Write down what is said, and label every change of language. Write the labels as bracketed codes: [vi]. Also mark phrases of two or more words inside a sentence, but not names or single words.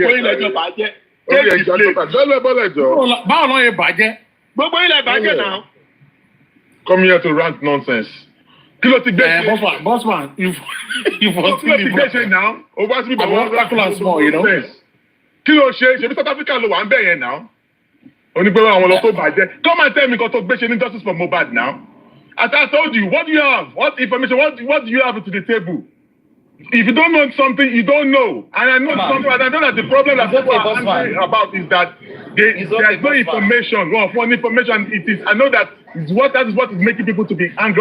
[en] Come here to rant nonsense. Bossman, if was still now, over me, but small, you know. [yo] Kilo ṣe South Africa lo wa nbe yen now. Oni pe àwọn lo to bàjẹ́. [en] Come and tell me [yo] nǹkan tó gbé ṣe ní [en] justice for Mohbad now. As I told you, what do you have? What information? What do you have to the table? If you don't know something, you don't know. And I know something, and I know that the problem that people are angry about is that there's no information. Well, for information, it is. I know that that is what is making people to be angry.